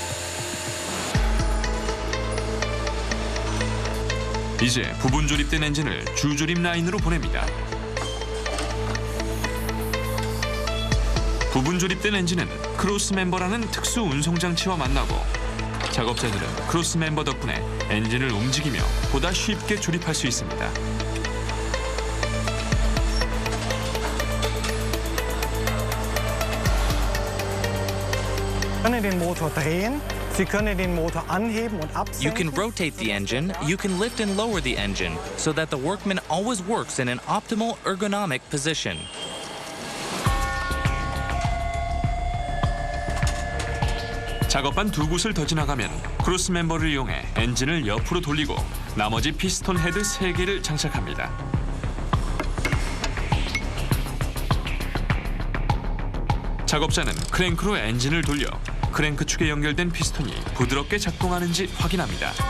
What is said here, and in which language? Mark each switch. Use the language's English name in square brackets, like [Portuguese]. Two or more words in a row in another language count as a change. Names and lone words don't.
[Korean] 이제 부분 조립된 엔진을 주조립 라인으로 보냅니다. 부분 조립된 엔진은 크로스 멤버라는 특수 운송 장치와 만나고 작업자들은 크로스 멤버 덕분에 엔진을 움직이며 보다 쉽게 조립할 수 있습니다. [German] können den Motor drehen, Sie können den Motor anheben und absenken. [English] You can rotate the engine, you can lift and lower the engine, so that the workman always works in an optimal ergonomic position. [Korean] 작업한 2곳을 더 지나가면 크로스 멤버를 이용해 엔진을 옆으로 돌리고 나머지 피스톤 헤드 3개를 장착합니다. 작업자는 크랭크로 엔진을 돌려 크랭크 축에 연결된 피스톤이 부드럽게 작동하는지 확인합니다.